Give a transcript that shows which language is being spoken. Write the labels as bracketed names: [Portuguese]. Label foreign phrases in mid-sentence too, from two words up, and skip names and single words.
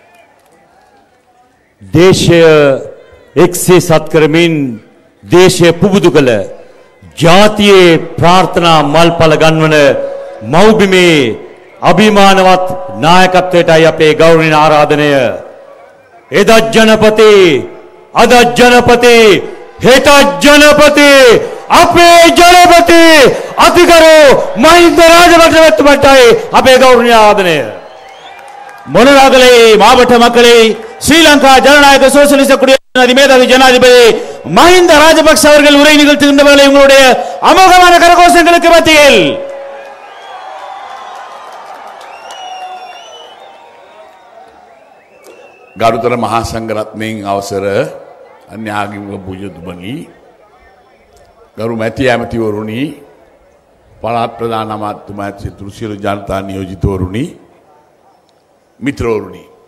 [Sinhala] දේශය එක්සේ සත් කරමින් දේශය පුබුදු කළ ජාතියේ ප්‍රාර්ථනා මල්පල ගන්වන මෞබිමේ අභිමානවත් නායකත්වයටයි අපේ ගෞරවනීය ආරාධනය. එදත් ජනපති අදත් ජනපති හෙටත් ජනපති අපේ ජනපති අතිගරු මහින්ද රාජපක්ෂ මැතිතුමාටයි අපේ ගෞරවනීය ආරාධනය. [Tamil] මොනරාගලේ மாவட்ட மக்களை ஸ்ரீலங்கா ஜனநாயக சோசியலிச குடியரசு அதிமேதாவி ஜனாதிபதி மஹிந்த ராஜபக்ஷ அவர்கள் உரை நிகழ்த்துகின்ற வேளை உங்களுடைய அமோகமான கரகோஷங்களுக்கு மத்தியில் [Sinhala] ගරුතර මහා සංඝරත්නයෙන් අවසර අන්‍යාගමික පූජ්‍යතුමනි ගරු මැති ඇමතිවරුනි පළාත් ප්‍රධාන අමාත්‍යතුමා සියලු සියලු ජනතා නියෝජිතවරුනි මිත්‍රවරුනි